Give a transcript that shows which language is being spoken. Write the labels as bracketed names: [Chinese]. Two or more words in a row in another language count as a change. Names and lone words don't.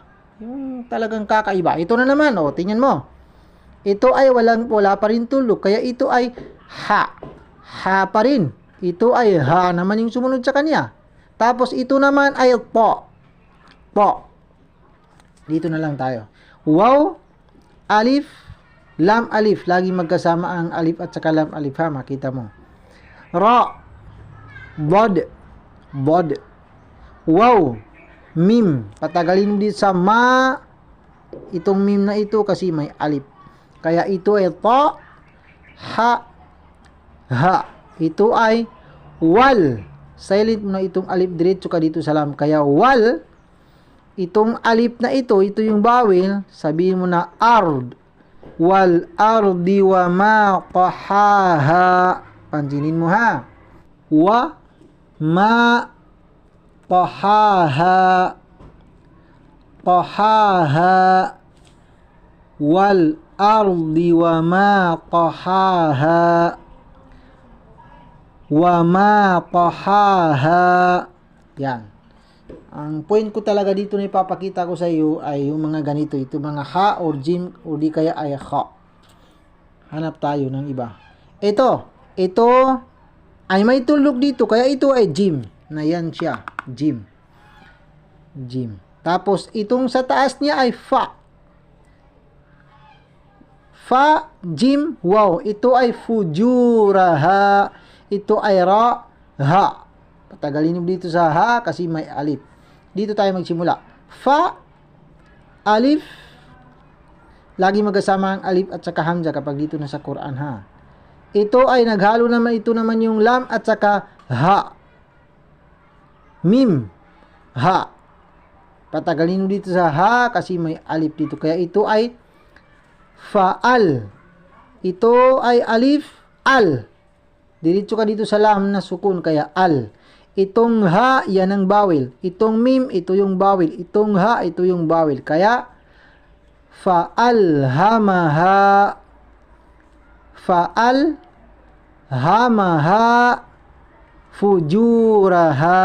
[Filipino] Yung talagang kakaiba. Ito na naman. Tingnan mo. Ito ay wala pa rin tuldok. Kaya ito ay ha. Ha pa rin. Ito ay ha naman yung sumunod sa kanya. Tapos ito naman ay po. Po. Dito na lang tayo. Wow, alif, lam, alif. Lagi magkasama ang alif at saka lam, alif, ha. Makita mo. Ra. Bod. Wow. Mim. Patagalin mo dito sa ma. Itong mim na ito kasi may alif. Kaya ito ay ta, ha. Ito ay wal. Silent mo na itong alif diretso ka dito sa lam. Kaya wal. Itong alif na ito yung bawel. Sabihin mo na ard. [Arabic] والأرض وما قحاها. [Filipino] Pansinin mo, ha. [Arabic] وما قحاها. والأرض وما قحاها. [Filipino] Yan. Ang point ko talaga dito na ipapakita ko sa iyo ay yung mga ganito. Ito mga ha or jim o di kaya ay ha. Hanap tayo ng iba. Ito ay may tuldok dito. Kaya ito ay jim. Na yan siya. Jim. Tapos itong sa taas niya ay fa. Fa, jim, wow. Ito ay fujuraha. Ito ay ra, ha. Patagalin mo dito sa ha kasi may alif. Dito tayo magsimula. Fa, alif. Lagi magkasama ang alif at saka hamza kapag dito na sa Quran, ha. Ito ay naghalo naman. Ito naman yung lam at saka ha. Mim, ha. Patagalin mo dito sa ha kasi may alif dito. Kaya ito ay faal. Ito ay alif, al. Diretso ka dito sa lam na sukun, kaya al. Itong ha, yan ang bawel. Itong mim, ito yung bawel. Itong ha, ito yung bawel. Kaya, fa'alhamaha. [Arabic] فألهمها فجورها.